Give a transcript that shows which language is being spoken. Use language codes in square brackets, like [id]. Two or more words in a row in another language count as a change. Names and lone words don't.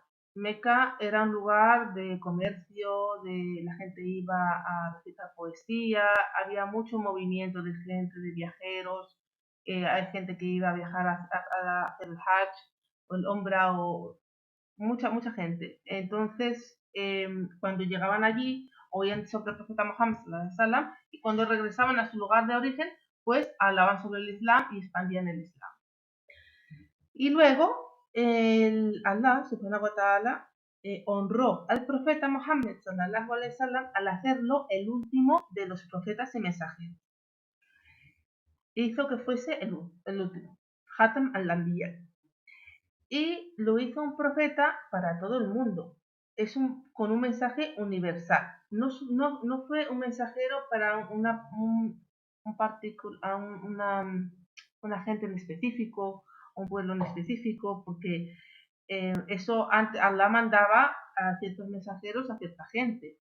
[es] Meca era un lugar de comercio, la gente iba a recitar poesía, había mucho movimiento de gente, de viajeros, hay gente que iba a viajar a hacer el Hajj o el Umrah, o mucha gente. Entonces, cuando llegaban allí, oían sobre el profeta Muhammad [ar] صلى الله عليه وسلم, [es] y cuando regresaban a su lugar de origen, pues hablaban sobre el Islam y expandían el Islam. Y luego, Allah, [ar] سبحانه وتعالى, [es] honró al profeta Muhammad [ar] صلى الله عليه وسلم [es] al hacerlo el último de los profetas y mensajeros. Hizo que fuese el último, [ar] خاتم الأنبياء. [es] Y lo hizo un profeta para todo el mundo. Con un mensaje universal. No fue un mensajero para una gente en específico, un pueblo en específico, porque eso antes Allah mandaba a ciertos mensajeros a cierta gente.